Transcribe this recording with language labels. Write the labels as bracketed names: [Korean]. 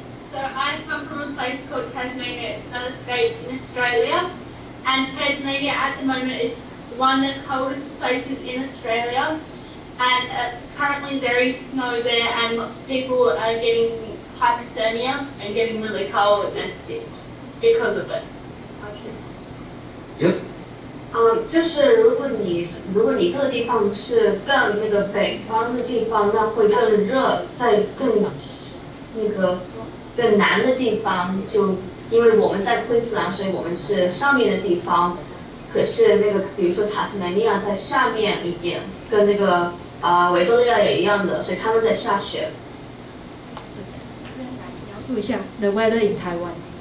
[English] So I come from a place called Tasmania. It's another state in Australia, and Tasmania at the moment is one of the coldest places in Australia. And currently there is snow there, and lots of people are getting hypothermia and getting really cold and sick because of it. Yep. [Chinese] 就是如果你这个地方是更那个北方的地方，那会更热，在更南的地方，就因为我们在昆士兰，所以我们是上面的地方。可是那个比如说塔斯马尼亚在下面一点，跟那个维多利亚也一样的，所以他们在下雪。描述一下 [English] the weather in Taiwan.